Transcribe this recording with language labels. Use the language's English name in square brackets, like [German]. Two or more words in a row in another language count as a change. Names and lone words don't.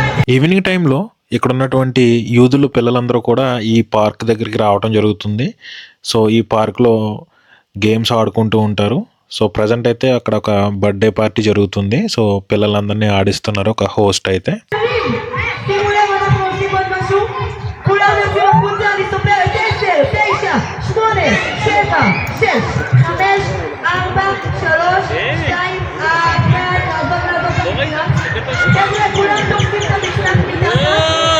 [English] evening timeలో [Telugu] ఇక్కడ ఉన్నటువంటి యూదులు పిల్లలందరూ కూడా ఈ పార్క్ దగ్గరికి రావడం జరుగుతుంది. సో ఈ పార్క్లో గేమ్స్ ఆడుకుంటూ ఉంటారు. సో ప్రజెంట్ అయితే అక్కడ ఒక [English] birthday party [Telugu] జరుగుతుంది. సో పిల్లలందరినీ ఆడిస్తున్నారు ఒక హోస్ట్ అయితే. [Hebrew] שימו לב, אנחנו עושים עוד משהו. כולם יוצאים החוצה, אני סופרת 10, 9, 8, 7, 6, 5, 4, 3, 2, 1, נעזוב את הפינה. חבר'ה, כולם תופסים את המשלט מתחת.